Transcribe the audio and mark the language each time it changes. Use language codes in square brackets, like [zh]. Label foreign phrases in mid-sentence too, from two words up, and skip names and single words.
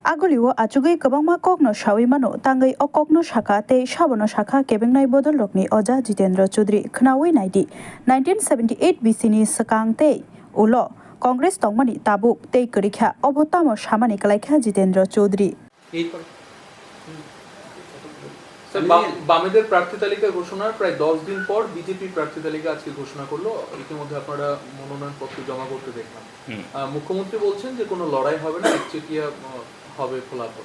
[trp] Agoliwo achugui kabangma kokno shawi mano tangai okokno shaka te shabono shaka kebengnai bodol rokni oja Jitendra Choudhury khnawi naidi 1978 BC ni sakang te ulo Congress tongmani tabuk te korikha obotamo samani kalaikha Jitendra Choudhury [bn] বামেদের প্রার্থী তালিকা ঘোষণার প্রায় 10 দিন পর বিজেপি প্রার্থী তালিকা আজকে ঘোষণা করলো। ইতিমধ্যে আপনারা মনোনয়নপত্র জমা করতে দেখলাম। মুখ্যমন্ত্রী বলছেন যে কোনো লড়াই হবে না, একচেটিয়া হবে ফলাফল।